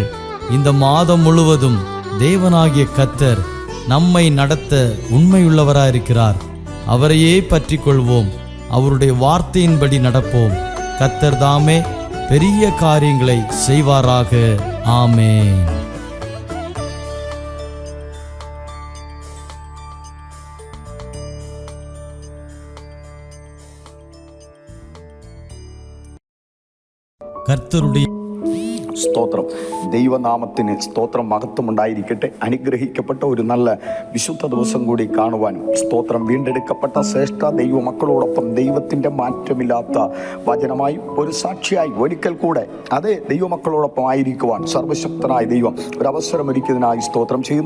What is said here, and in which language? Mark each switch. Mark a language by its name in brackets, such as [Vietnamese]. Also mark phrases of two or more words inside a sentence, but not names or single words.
[Tamil] இந்த மாதம் முழுவதும் தேவனாகிய கர்த்தர் நம்மை நடத்த உண்மையுள்ளவராயிருக்கிறார். அவரையே பற்றி கொள்வோம், அவருடைய வார்த்தையின்படி நடப்போம். கர்த்தர் தாமே பெரிய காரியங்களை செய்வாராக. ஆமென். [Malayalam] കർത്തരുടെ സ്തോത്രം. ദൈവനാമത്തിന് സ്തോത്രം, മഹത്വം ഉണ്ടായിരിക്കട്ടെ. അനുഗ്രഹിക്കപ്പെട്ട ഒരു നല്ല വിശുദ്ധ ദിവസം കൂടി കാണുവാനും സ്തോത്രം, വീണ്ടെടുക്കപ്പെട്ട ശ്രേഷ്ഠ ദൈവ മക്കളോടൊപ്പം ദൈവത്തിൻ്റെ മാറ്റമില്ലാത്ത വചനമായി ഒരു സാക്ഷിയായി ഒരിക്കൽ കൂടെ അതേ ദൈവമക്കളോടൊപ്പം ആയിരിക്കുവാൻ സർവശക്തനായ ദൈവം ഒരവസരമൊരുക്കിയതിനായി സ്തോത്രം ചെയ്യുന്നു.